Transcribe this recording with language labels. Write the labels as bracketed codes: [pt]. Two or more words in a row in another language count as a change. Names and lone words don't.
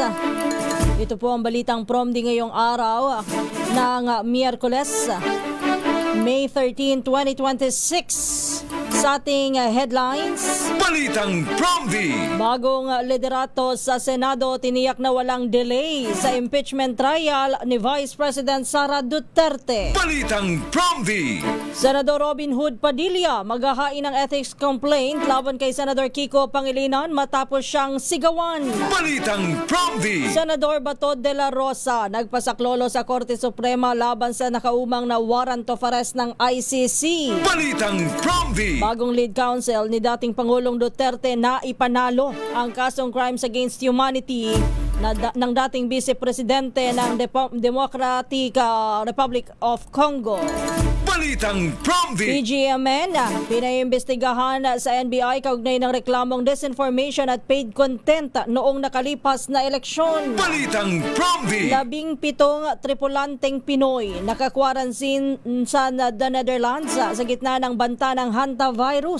[tl] Ito po ang balitang Promdi ngayong araw ng Miyerkules, May 13, 2026. Sa ating headlines, Balitang Promdi! Bagong liderato sa Senado tiniyak na walang delay sa impeachment trial ni Vice President Sara Duterte. Balitang Promdi! Senador Robin Hood Padilla maghahain ng ethics complaint laban kay Senador Kiko Pangilinan matapos siyang sigawan. Balitang Promdi! Senador Bato de la Rosa nagpasaklolo sa Korte Suprema laban sa nakaumang na [en] warrant of arrest [tl] ng ICC. Balitang Promdi! Bagong lead counsel ni dating Pangulong Duterte na ipanalo ang kasong [en] crimes against humanity [tl] ng dating Vice Presidente ng Democratic Republic of Congo. Balitang Promdi! PGMN, pinaimbestigahan sa NBI kaugnay ng reklamong disinformation at [en] paid content [tl] noong nakalipas na eleksyon. Balitang Promdi! 17 tripulanteng Pinoy nakakwaransin sa the Netherlands sa gitna ng banta ng hantavirus.